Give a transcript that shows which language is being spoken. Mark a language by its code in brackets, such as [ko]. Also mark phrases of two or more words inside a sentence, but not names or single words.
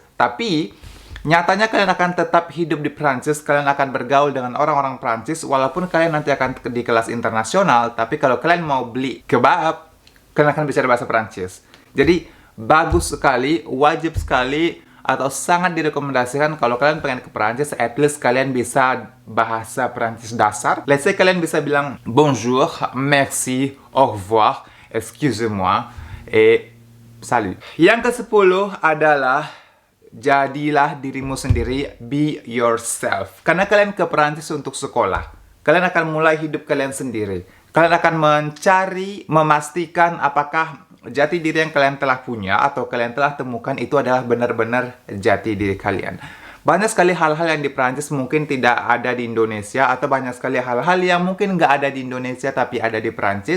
[id] Tapi nyatanya kalian akan tetap hidup di Prancis, kalian akan bergaul dengan orang-orang Prancis, walaupun kalian nanti akan di kelas internasional, tapi kalau kalian mau beli kebab, kalian akan bicara bahasa Prancis. Jadi, bagus sekali, wajib sekali, atau sangat direkomendasikan kalau kalian pengen ke Prancis, [en] at least [id] kalian bisa bahasa Prancis dasar. [en] Let's say [id] kalian bisa bilang, [fr] bonjour, merci, au revoir, excusez-moi, et salut. [id] Yang ke-10 adalah, jadilah dirimu sendiri, [en] be yourself. [id] Karena kalian ke Prancis untuk sekolah, kalian akan mulai hidup kalian sendiri. Kalian akan mencari, memastikan apakah jati diri yang kalian telah punya atau kalian telah temukan itu adalah benar-benar jati diri kalian. Banyak sekali hal-hal yang di Prancis mungkin tidak ada di Indonesia, atau banyak sekali hal-hal yang mungkin nggak ada di Indonesia tapi ada di Prancis.